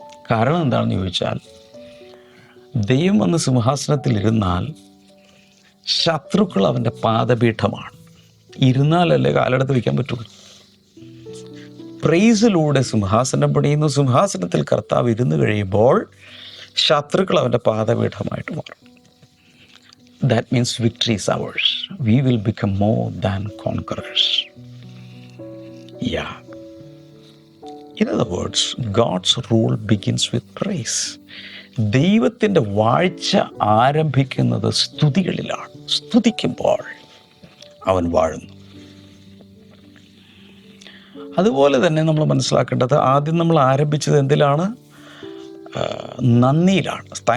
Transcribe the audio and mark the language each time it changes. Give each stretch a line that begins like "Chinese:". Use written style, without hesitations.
Malayalam: കാരണം എന്താണെന്ന് ചോദിച്ചാൽ, ദൈവം വന്ന് സിംഹാസനത്തിലിരുന്നാൽ ശത്രുക്കൾ അവൻ്റെ പാദപീഠമാണ്. ഇരുന്നാലല്ലേ കാലെടുത്ത് വയ്ക്കാൻ പറ്റുള്ളൂ. പ്രൈസിലൂടെ സിംഹാസനം പണിയുന്നു. സിംഹാസനത്തിൽ കർത്താവ് ഇരുന്ന് കഴിയുമ്പോൾ ശത്രുക്കൾ അവൻ്റെ പാദപീഠമായിട്ട് മാറും.
English: That means victory is ours. We will become more than conquerors. Yeah. In other words, God's rule begins with praise.
Malayalam: ദൈവത്തിൻ്റെ വാഴ്ച ആരംഭിക്കുന്നത് സ്തുതികളിലാണ്. സ്തുതിക്കുമ്പോൾ അവൻ വാഴുന്നു. അതുപോലെ തന്നെ നമ്മൾ മനസ്സിലാക്കേണ്ടത്, ആദ്യം നമ്മൾ ആരംഭിച്ചത് എന്തിലാണ്? നന്ദിയിലാണ്.